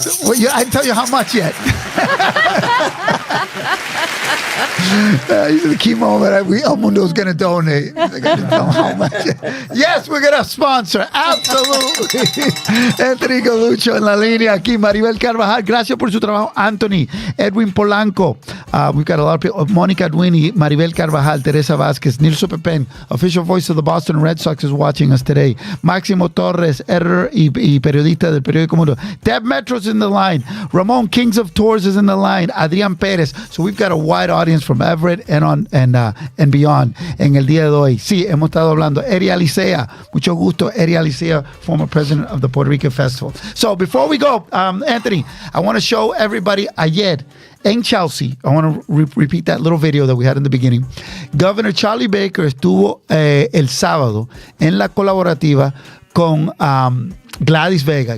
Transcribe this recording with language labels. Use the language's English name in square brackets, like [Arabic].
[English] I didn't tell you how much yet. The key moment, El Mundo is going to donate. I didn't tell him how much. Yes, we're going to sponsor. Absolutely. [Spanish] Anthony Galuccio en la línea aquí. Maribel Carvajal, gracias por su trabajo. [English] Anthony, Edwin Polanco. We've got a lot of people. Monica Duini, Maribel Carvajal, Teresa Vázquez, Nilso Pepén, official voice of the Boston Red Sox is watching us today. [Spanish] Máximo Torres, editor y periodista del periódico Mundo. [English] Deb Metro's in the line. Ramon, Kings of Tours, is in the line. Adrián Pérez. So we've got a wide audience from Everett and beyond [Spanish] en el día de hoy. Sí, hemos estado hablando. Eri Alicea, mucho gusto. [English] Eri Alicea, former president of the Puerto Rican Festival. So before we go, Anthony, I want to show everybody [Spanish] ayer en Chelsea. [English] I want to repeat that little video that we had in the beginning. [Spanish] Governor Charlie Baker estuvo el sábado en la colaborativa con Gladys Vega.